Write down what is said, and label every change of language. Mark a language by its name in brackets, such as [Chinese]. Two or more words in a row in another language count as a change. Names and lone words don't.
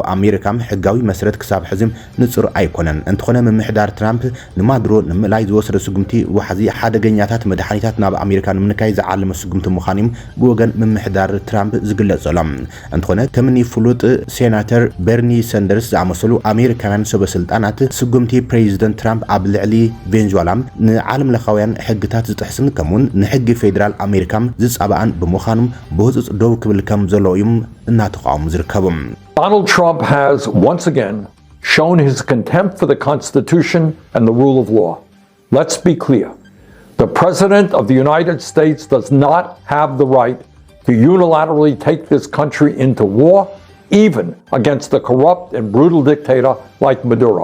[Tigrinya] ኣሜሪካ ሕጋዊ መሰረት ክሳብ ሕዚ ንጹር ኣይኮነን እንተኾነ ምምሕዳር ትራምፕ ንማዱሮ ንምላይ ዝወሰደ ስጉምቲ ዋሕዚ ሓደገኛታት መድሓኒታት ናብ ኣሜሪካ ንምንካይ ዝዓለመ ስጉምቲ ምዃኖም ብወገን ምምሕዳር ትራምፕ ዝግለጽ ዘሎ እንተኾነ ከምኒ ፍሉጥ ሴናተር በርኒ ሰንደርስ ዝኣመሰሉ ኣሜሪካውያን ሰበስልጣናት ስጉምቲ ፕሬዚደንት ትራምፕ ኣብ ልዕሊ ቬንዙዌላ ንዓለም ለኻውያን ሕግታት ዝጥሕስን ከምውን ንሕጊ ፌደራል ኣሜሪካ ዝጻብኣን ብምዃኖም ብህፁፅ ደው ክብል ከም ዘለዎ እዮም እናተቃወሙ ዝርከቡ [English] Donald Trump has once again shown his contempt for the Constitution and the rule of law. Let's be clear. The President of the United States does not have the right to unilaterally take this country into war, even against a corrupt and brutal dictator like Maduro.